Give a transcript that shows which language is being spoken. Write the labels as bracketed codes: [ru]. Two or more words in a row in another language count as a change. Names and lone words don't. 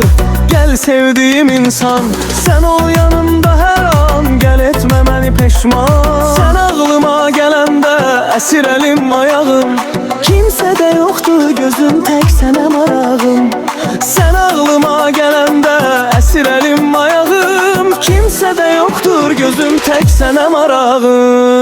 [tr] Gel sevdiğim insan, sen ol yanımda her an. [az] Gel etme məni peşman. Sen ağlıma gələndə əsir elim, ayağım. Kimsə də yoxdur gözüm tək sənə marağım. Sen ağlıma gələndə əsir elim, ayağım. Kimsə də yoxdur gözüm tək sənə marağım.